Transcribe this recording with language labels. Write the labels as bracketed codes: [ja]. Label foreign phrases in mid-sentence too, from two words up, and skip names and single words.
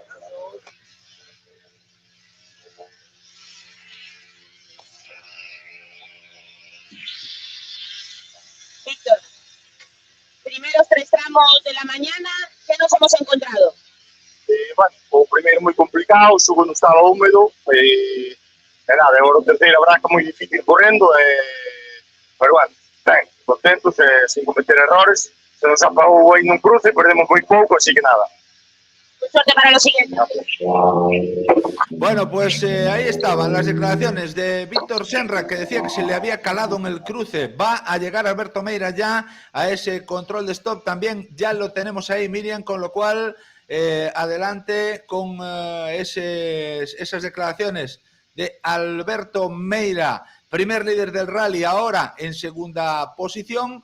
[es] Víctor, primeros 3 tramos de la mañana, ¿qué nos hemos encontrado? [gl] Bueno, o primeiro moi complicado, o segundo estaba húmedo, e nada, agora o terceiro a branca moi difícil correndo, pero bueno, ben, contentos, [es] sin cometer errores, [gl] se nos apagou aí nun cruce, perdemos moi pouco, así que nada. [es] Suerte para lo siguiente. Bueno, pues ahí estaban las declaraciones de Víctor Senra, que decía que se le había calado en el cruce. Va a llegar Alberto Meira ya a ese control de stop, también ya lo tenemos ahí, Miriam, con lo cual adelante con esas declaraciones de Alberto Meira, primer líder del rally, ahora en segunda posición.